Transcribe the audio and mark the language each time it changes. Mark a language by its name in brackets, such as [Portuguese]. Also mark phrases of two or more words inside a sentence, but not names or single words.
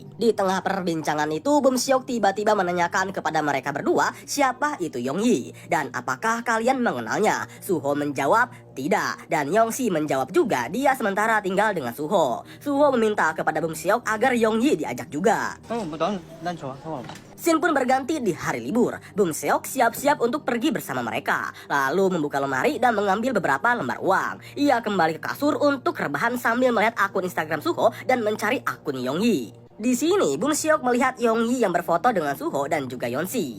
[Indonesian] Di tengah perbincangan itu, Bum-seok tiba-tiba menanyakan kepada mereka berdua siapa itu Yong-yi dan apakah kalian mengenalnya. Suho menjawab tidak dan Yong-si menjawab juga dia sementara tinggal dengan Suho. Suho meminta kepada Bum-seok agar Yong-yi diajak juga. [Korean] 난 좋아. 상관없어. [Indonesian] Scene pun berganti di hari libur. Bum-seok siap-siap untuk pergi bersama mereka. Lalu membuka lemari dan mengambil beberapa lembar uang. Ia kembali ke kasur untuk rebahan sambil melihat akun Instagram Suho dan mencari akun Yong-yi. Di sini Bum-seok melihat Yong-yi yang berfoto dengan Suho dan juga Yeon-si.